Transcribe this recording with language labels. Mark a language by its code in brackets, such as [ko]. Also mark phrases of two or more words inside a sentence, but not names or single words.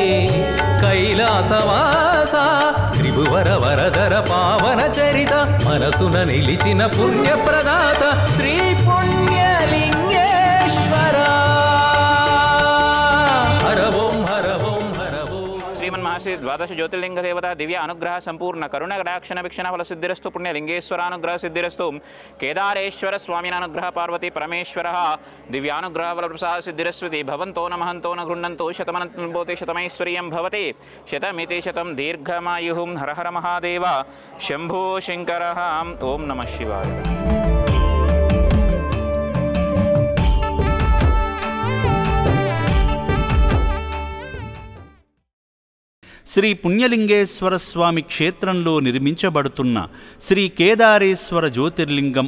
[te] కైలాసవాస త్రిభువర వరదర పావన చరిత మనసున నిలిచిన పుణ్యప్రదాత శ్రీ పుణ్యలింగేశ్వర [sa] श्री द्वादश ज्योतिर्लिंग देवता दिव्य अनुग्रह संपूर्ण करुण कटाक्षण वीक्षण फल सिद्धिरस्तु पुण्यलिंगेश्वरानुग्रह सिद्धिरस्तु केदारेश्वर स्वामीनानुग्रह पार्वती परमेश्वर दिव्यानुग्रह फल प्रसाद सिद्धिरस्वती भवन्तो न महन्तो न गृह्णन्तो शतमनन्तोति शतमैश्वर्यं भवति शतमिति शतं दीर्घमायुः हर हर महादेव शंभो शंकर ओं नमः शिवाय. [te] శ్రీ పుణ్యలింగేశ్వర స్వామి క్షేత్రంలో నిర్మించబడుతున్న శ్రీ కేదారేశ్వర జ్యోతిర్లింగం